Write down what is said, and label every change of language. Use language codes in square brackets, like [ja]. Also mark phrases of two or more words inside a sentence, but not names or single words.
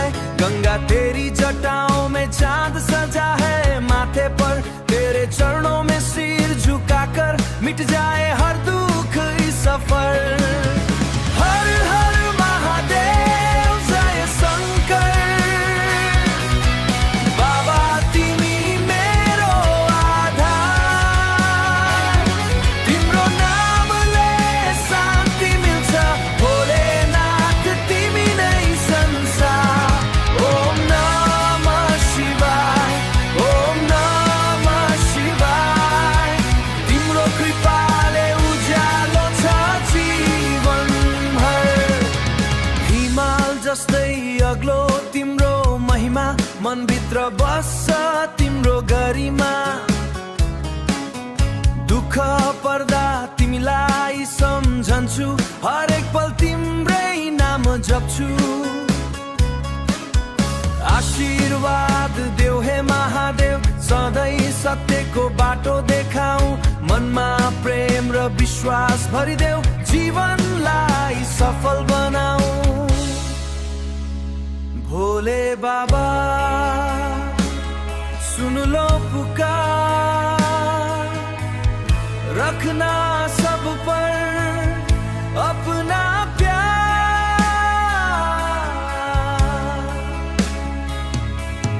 [hi] गंगा तेरी जटाओं में, चांद सजा है माथे पर। तेरे चरणों में सिर झुकाकर, मिट जाए हर दुख इस सफर। हर हर महादेव, जय शंकर बाबा [ne] तिमी मेरो आधार। तिम्रो नामले शान्ति मिल्छ भोलेनाथ तिमी नै संसार। [sa] ओम नमः शिवाय, ओम नमः शिवाय। [ne] तिम्रो कृपाले उज्यालो छ जीवनभर। हिमाल जस्तै अग्लो तिम्रो महिमा, मनभित्र बस्छ तिम्रो गरिमा। दुख पर्दा तिमीलाई सम्झन्छु, हरेक पल तिम्रै नाम जप्छु। आशीर्वाद देऊ हे महादेव, सधैँ सत्यको बाटो देखाऊ। मनमा प्रेम र विश्वास भरिदेऊ, जीवनलाई सफल बनाऊ। [hi] भोले बाबा सुन लो पुकार, रखना सब पर अपना प्यार।